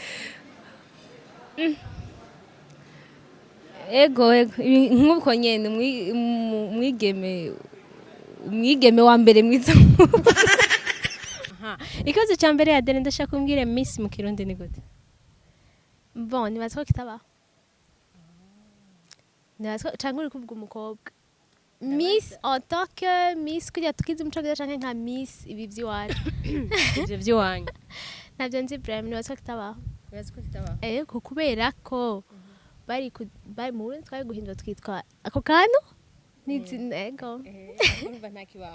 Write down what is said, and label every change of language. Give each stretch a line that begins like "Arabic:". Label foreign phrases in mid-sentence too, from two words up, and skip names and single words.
Rundi: Ego nk'uko nyene umwigeme wa mbere mwiza. ikibazo cya mbere ya deni ndashaka kumbwira Miss mu kirundi ni gute Bon, nibaza ko kitaba. Nibaza cyangwa uri kuvuga umukobwa. Miss
French: en tant que
Rundi: Miss kujya tukizi umuco gwiza canke nka Miss ibi by'iwacu. ibyo by'iwanyu Ntabyo nzi Ibrahim nibaza ko kitaba. bibaza ko kitabaho Kubera ko bari mu Burundi twari guhindura twitwa ako kantu ego urumva nta kibaho